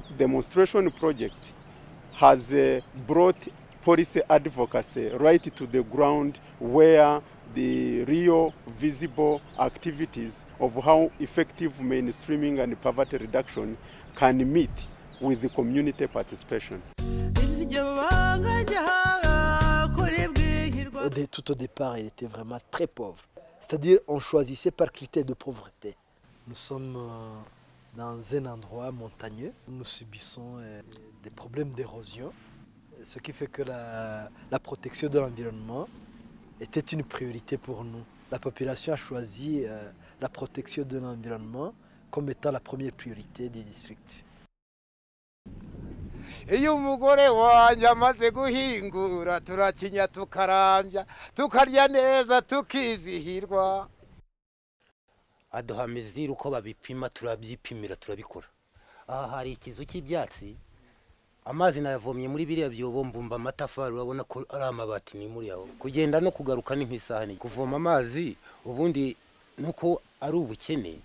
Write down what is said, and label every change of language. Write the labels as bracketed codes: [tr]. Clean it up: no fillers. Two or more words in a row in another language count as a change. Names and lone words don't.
[en] Demonstration project has brought policy advocacy right to the ground where the real visible activities of how effective mainstreaming and poverty reduction can meet with the community participation. [fr] Tout au départ, il était vraiment très pauvre. C'est-à-dire on choisissait par critère de pauvreté. Nous sommes dans un endroit montagneux. Nous subissons des problèmes d'érosion, ce qui fait que la protection de l'environnement était une priorité pour nous. La population a choisi la protection de l'environnement comme étant la première priorité du district. [rn] Iyo umugore wanje amaze guhingura turakinya tukarambya tukarya neza tukizihirwa aduha miziro uko babipima turabyipimira turabikora aha hari ikizu cy'ibyatsi amazi nayavomye muri biriya byobo mbumba amatafari urabona ko ari amabati ni muri aho kugenda no kugaruka ni nk'isahani kuvoma amazi ubundi nuko ari ubukene